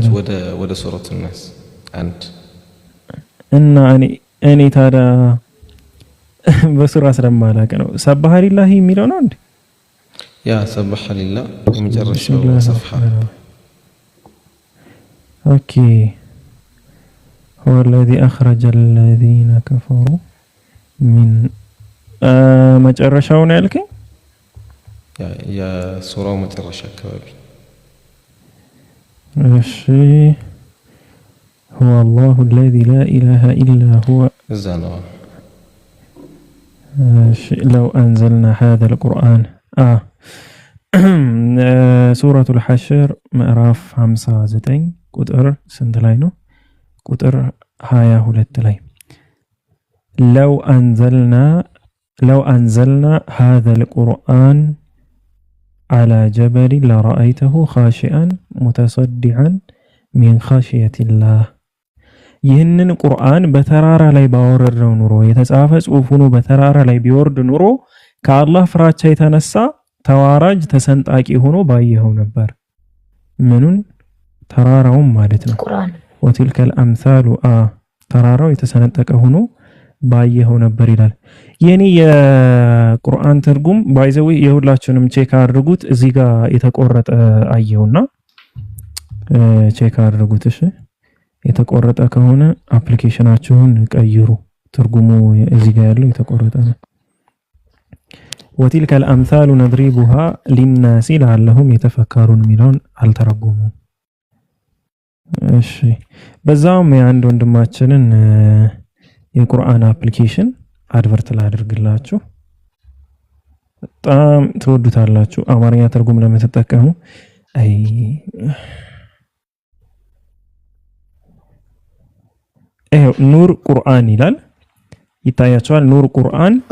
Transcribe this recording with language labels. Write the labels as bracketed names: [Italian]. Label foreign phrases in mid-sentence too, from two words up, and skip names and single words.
[Amharic] ወደ ሱረቱ ናስ አንድ እና እኔ ታዲያ በሱራ ስለማላውቅ ነው። [Arabic] سبح لله [Amharic] የሚለው ነው እንዴ? ያ [Arabic] سبح لله [Amharic] የመጨረሻው ሰፍሐ። ኦኬ [Arabic] هو الذي أخرج الذين كفروا من [Amharic] መጨረሻው ነው ያልከኝ? ያ ሱራው መጨረሻ አካባቢ። [Arabic] እሺ هو الله الذي لا إله إلا هو [Amharic] እዛ ነው። [Arabic] لو أنزلنا هذا القرآن سورة الحشر [Amharic] مዕራፍ 59 ቁጥር ስንት ላይ ነው? ቁጥር 22 ላይ [Arabic] لو أنزلنا هذا القرآن على جبل لرأيته خاشعا متصدعا من خشية الله [Amharic] ይህንን ቁርአን በተራራ ላይ ባወረድነው ኑሮ የተጻፈ ጽሑፍ ሆኖ በተራራ ላይ ቢወርድ ኑሮ ከአላህ ፍራቻ የተነሳ ተዋራጅ ተሰንጣቂ ሆኖ ባየኸው ነበር። ምኑን? ተራራውን ማለት ነው። ቁርአን [Arabic] وتلك الامثال [Amharic] ተራራው የተሰነጠቀ ሆኖ ባየኸው ነበር ይላል። የኔ የቁርአን ትርጉም ባይዘው የሁላችሁንም ቼክ አድርጉት። እዚህ ጋር የተቆረጠ አየውና ቼክ አድርጉት። እሺ የተቆረጠ ከሆነ አፕሊኬሽናችሁን ቀይሩ። ትርጉሙ እዚህ ጋር ያለው የተቆረጠ ነው። [Arabic] وتلك الامثال نضربها للناس لعلهم يتفكرون [Amharic] ሚለውን አልተረጎሙም። እሺ በዛውም የአንድ ወንድማችንን የቁርአን አፕሊኬሽን አድቨርት ላድርግላችሁ። በጣም ትወዱታላችሁ። አማርኛ ትርጉም ለምትጠቀሙ ኑር ቁርአን ይላል። ይታያቸዋል። ኑር ቁርአን